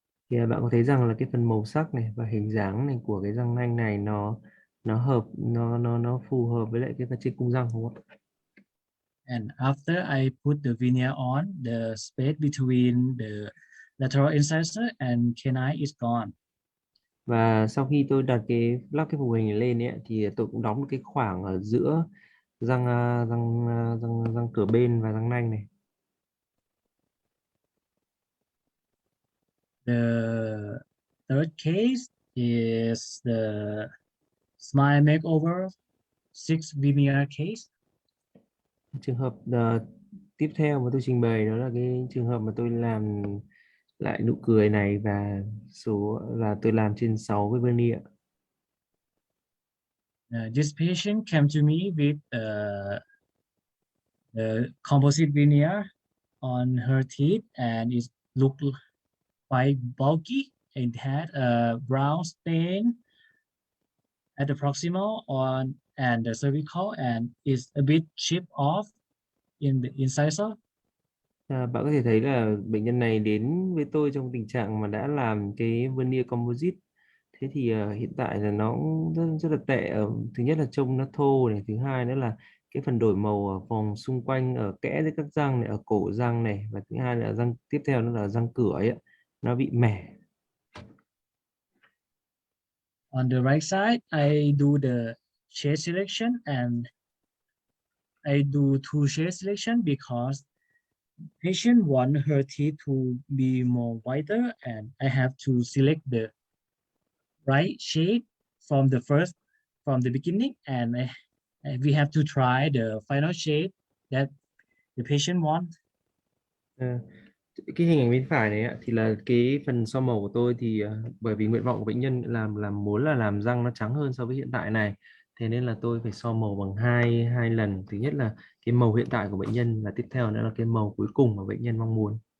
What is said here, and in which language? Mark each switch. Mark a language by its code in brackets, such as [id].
[vi] Thì bạn có thấy rằng là cái phần màu sắc này và hình dáng này của cái răng nanh này nó phù hợp với lại cái phần trên cung răng không ạ? [en] And after I put the veneer on, the space between the lateral incisor and canine is gone. [vi] Và sau khi tôi lắp cái phục hình này lên ấy, thì tôi cũng đóng một cái khoảng ở giữa răng cửa bên và răng nanh này. [en] The third case is the smile makeover 6 veneer case. [vi] Trường hợp tiếp theo mà tôi trình bày đó là cái trường hợp mà tôi làm lại nụ cười này, và tôi làm trên 6 cái veneer. [en] This patient came to me with the composite veneer on her teeth, and it looked quite bulky. It had a brown stain at the proximal and the cervical, and is a bit chipped off in the incisor. [vi] Bạn có thể thấy là bệnh nhân này đến với tôi trong tình trạng mà đã làm cái veneer composite. Thế thì hiện tại là nó cũng rất là tệ. Thứ nhất là trông nó thô này, thứ hai nữa là cái phần đổi màu ở vòng xung quanh, ở kẽ dưới các răng này, ở cổ răng này, và thứ hai là răng tiếp theo nó là răng cửa ấy, nó bị mẻ. [en] On the right side, I do the shade selection, and I do two shade selection because patient want her teeth to be more whiter, and I have to select the right shade from the beginning, and we have to try the final shade that the patient wants. [vi] À, cái hình ảnh bên phải này ạ, thì là cái phần so màu của tôi thì bởi vì nguyện vọng của bệnh nhân làm muốn là làm răng nó trắng hơn so với hiện tại này, thế nên là tôi phải so màu bằng hai lần. Thứ nhất là cái màu hiện tại của bệnh nhân, và tiếp theo nữa là cái màu cuối cùng mà bệnh nhân mong muốn.